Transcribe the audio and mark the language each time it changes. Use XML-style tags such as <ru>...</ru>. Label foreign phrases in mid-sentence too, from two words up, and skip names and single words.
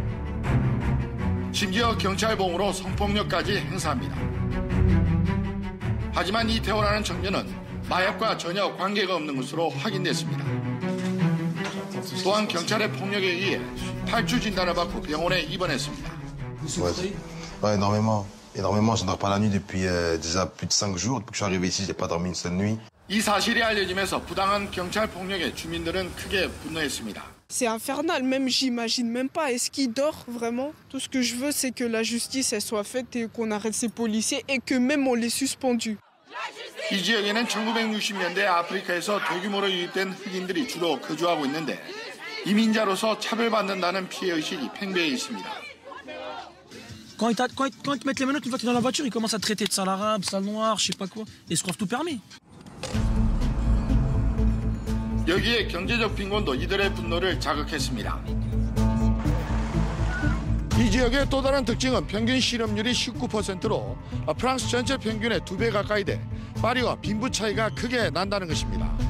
<ko>심지어 경찰봉으로 성폭력까지 행사합니다. 하지만 이 테오라는 청년은 마약과 전혀 관계가 없는 것으로 확인됐습니다. 또한 경찰의 폭력에 의해 탈주 진단을 받고 병원에 입원했습니다.</ko> <fr>Ouais, énormément. Énormément. Je ne dors pas la nuit depuis déjà plus de 5 jours. Depuis que je suis arrivé ici, j'ai pas dormi une seule nuit.</fr> <ko>이 사실이 알려지면서 부당한 경찰 폭력에 주민들은 크게 분노했습니다.</ko> <fr>C'est infernal, même j'imagine même pas. Est-ce qu'il dort vraiment? Tout ce que je veux, c'est que la justice elle soit faite et qu'on arrête ces policiers et que même on les suspendus.</fr> <ko>이 지역에는 1960년대 아프리카에서 대규모로 유입된 흑인들이 주로 거주하고 있는데 이민자로서 차별받는다는 피해의식이 팽배해 있습니다.</ko> <fr>Quand ils te mettent les menottes, une fois que tu es dans la voiture, ils commencent à traiter de sale arabe, sale noir, je sais pas quoi. Ils se croient tout permis.</fr> <ko>여기에 경제적 빈곤도 이들의 분노를 자극했습니다. 이 지역의 또 다른 특징은 평균 실업률이 19%로 프랑스 전체 평균의 2배 가까이 돼 파리와 빈부 차이가 크게 난다는 것입니다.</ko>